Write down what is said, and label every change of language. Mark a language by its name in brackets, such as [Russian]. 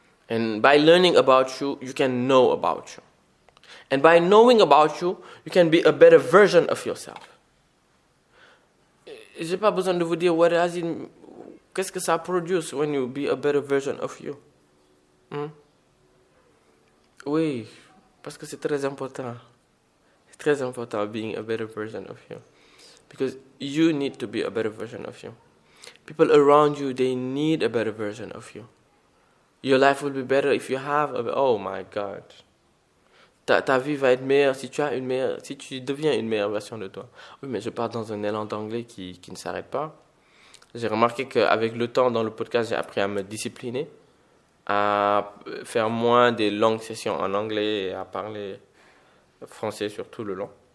[English] And by learning about you, you can know about you. And by knowing about you, you can be a better version of yourself. [French] J'ai pas besoin de vous dire qu'est-ce que ça produce [English] when you be a better version of you. [French] Oui, parce que c'est très important. C'est très important [English] being a better version of you. Because you need to be a better version of you. People around you, they need a better version of you. Your life will be better if you have oh my God. [French] Ta vie va être meilleure si tu deviens une meilleure version de toi. Oui, mais je parle dans un élan d'anglais qui ne s'arrête pas. J'ai remarqué qu'avec le temps dans le podcast, j'ai appris à me discipliner, à faire moins des longues sessions en anglais et à parler français sur tout le long.